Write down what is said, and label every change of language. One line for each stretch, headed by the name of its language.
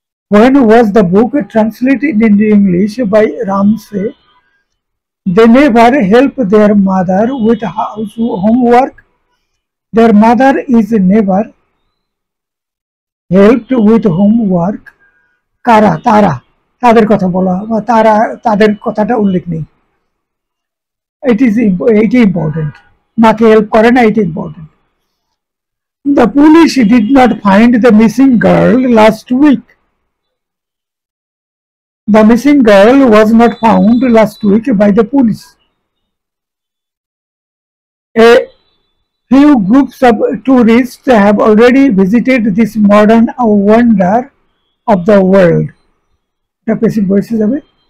English: When was the book translated into English by Ramsay? They never help their mother with homework. Their mother is never helped with homework.
Bangla: কারা তারা, তাদের কথা বলা বা তারা তাদের কথাটা উল্লেখ নেই। এইটি ইম্পর্টেন্ট, মাকে হেল্প করে না, এইটি important.
English: The police did not find the missing girl last week. The missing girl was not found last week by the police. A few groups of tourists have already visited this modern wonder of the world. The passive voice is away.